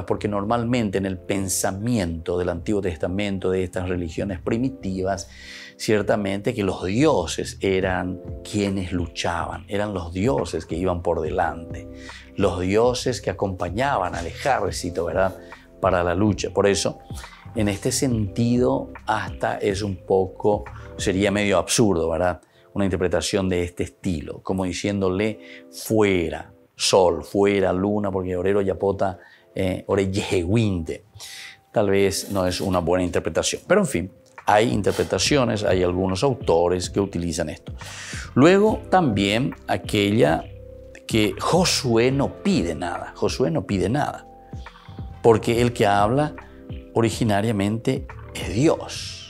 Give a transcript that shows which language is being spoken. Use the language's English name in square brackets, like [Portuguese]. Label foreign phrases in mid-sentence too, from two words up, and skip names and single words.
[Spanish] Porque normalmente en el pensamiento del Antiguo Testamento, de estas religiones primitivas, ciertamente que los dioses eran quienes luchaban, eran los dioses que iban por delante, los dioses que acompañaban al ejército, ¿verdad?, para la lucha. Por eso, en este sentido, hasta es un poco, sería medio absurdo, ¿verdad?, una interpretación de este estilo, como diciéndole fuera sol, fuera luna, porque orero yapota, ore yehewinte. Tal vez no es una buena interpretación, pero en fin, hay interpretaciones, hay algunos autores que utilizan esto. Luego también aquella que Josué no pide nada, porque el que habla originariamente es Dios.